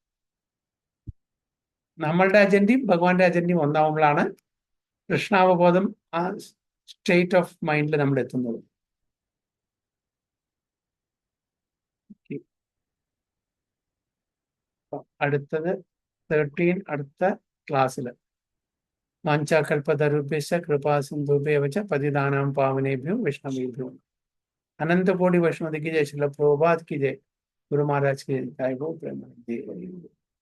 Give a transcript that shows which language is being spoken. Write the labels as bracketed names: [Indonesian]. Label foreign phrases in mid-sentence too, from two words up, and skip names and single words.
[Malayalam] നമ്മളുടെ അജണ്ടയും ഭഗവാന്റെ അജണ്ടയും ഒന്നാവുമ്പോഴാണ് കൃഷ്ണാവബോധം ആ [English] state of mindൽ [Malayalam] നമ്മൾ എത്തുന്നത്. അടുത്തത് 13, അടുത്ത ക്ലാസ്സിൽ. [Sanskrit] വാഞ്ചാകൽപതരുഭ്യശ്ച കൃപാസിന്ധുഭ്യവ ച പതിതാനാം പാവനേഭ്യോ വൈഷ്ണവേഭ്യോ. [Hindi] अनंत कोटि वैष्णव की जय, श्रील प्रभुपाद की जय, गुरु महाराज की जय, जय हो प्रेम।